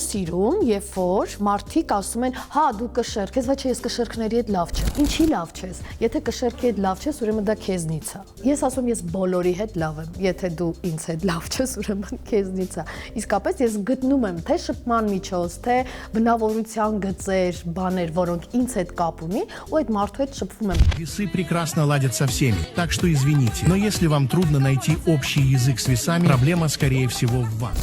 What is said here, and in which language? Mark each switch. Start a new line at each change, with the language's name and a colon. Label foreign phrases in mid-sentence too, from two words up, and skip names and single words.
Armenian: սիրում, երբ որ մարդիկ ասում են, հա դու կշերք ես, բայց չէ, ես կշերքների հետ լավ չեմ։ Ինչի լավ չես։ Եթե կշերքի հետ լավ չես, ես, ուրեմն դա քեզնից է։ Ես ասում ես բոլորի հետ լավ եմ, եթե դու ինձ հետ լավ չես, ուրեմն քեզնից է։ Իսկապես ես գտնում եմ թե շփման միջոց, թե բնավորության գծեր, բաներ, որոնք ինձ հետ կապ ունի, ու այդ մարդու հետ շփվում եմ։
Russian: Весы прекрасно ладят со всеми, так что извините. Но если вам трудно найти общий язык с весами, проблема, скорее всего, в вас.